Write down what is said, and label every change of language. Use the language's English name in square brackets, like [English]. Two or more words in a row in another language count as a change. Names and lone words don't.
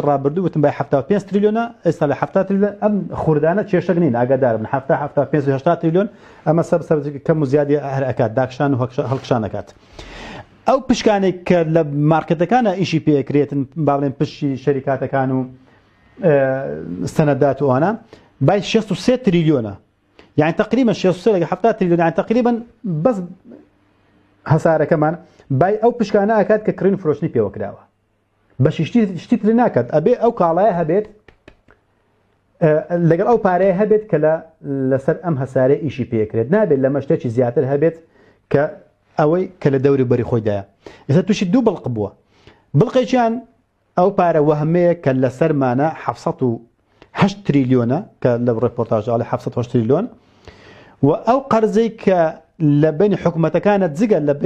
[Central Kurdish] ڕابردوو وتم بای 75 تریلیۆنە ئێستا لە 70 تریلیۆن ئەم خوردانە کێشەک نین ئاگادار بن 75 و 80 تریلیۆن ئەمە سەر کەم و زیادی هەر ئەکات داکشان و هەڵکشان ئەکات ئەو پشکانێک کە لە مارکێتەکانە ئیشی پێکرێتن با بڵێن پشتی شەریکاتەکان و سەنەدات و ئەوانە بای 63 تریلیۆنە [Arabic] يعني تقريبا [Central Kurdish] 63 لەگە 70 تریلیۆن [Arabic] يعني تقريبا [Central Kurdish] بەس هەسارەکەمان بای ئەو پشکانە ئاکات کە کڕین فرۆشتنی پێوە کراوە بەشی شتی تر ناکات ئەبێ ئەو کاڵایە هەبێت لەگەڵ ئەو پارەیە هەبێت کە لەسەر ئەم هەسارە ئیشی پێکرێت نابێت لە مەشتێکی زیاتر هەبێت کە ئەوەی کە لە دەوری بەری خۆیدایە ئێستا تووشی دوو بڵق بووە بڵقێکیان ئەو پارە وەهمەیە کە لە سەرمانە 708 تریلیۆنە کە لە ڕپۆرتاژاڵی 708 تریلیۆن و ئەو قەرزەی کە لە بینی حکوومەتەکانە جگە لە